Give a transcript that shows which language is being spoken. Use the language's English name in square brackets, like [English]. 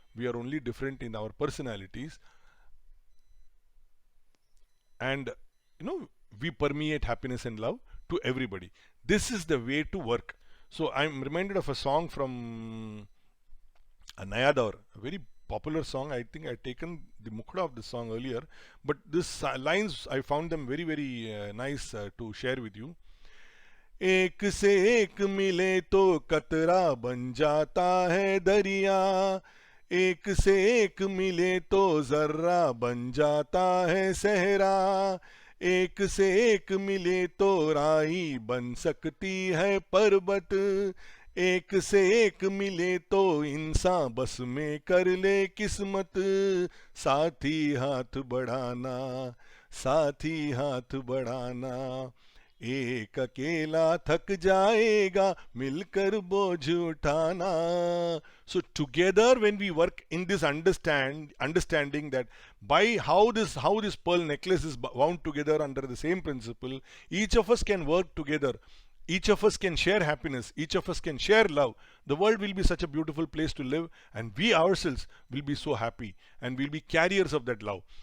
[English] We are only different in our personalities, and you know, we permeate happiness and love to everybody. This is the way to work. So I'm reminded of a song from Nayadaur, a very popular song. I think I'd taken the mukda of the song earlier, but this lines, I found them very, very nice to share with you. [Hindi] एक से एक मिले तो कतरा बन जाता है दरिया, एक से एक मिले तो जर्रा बन जाता है सहरा, एक से एक मिले तो राई बन सकती है पर्वत, एक से एक मिले तो इंसान बस में कर ले किस्मत, साथी हाथ बढ़ाना, साथी हाथ बढ़ाना, एक अकेला थक जाएगा मिलकर बोझ उठाना. [English] So together when we work in this understanding that by how this pearl necklace is wound together under the same principle, each of us can work together. Each of us can share happiness, each of us can share love. The world will be such a beautiful place to live, and we ourselves will be so happy and we'll be carriers of that love.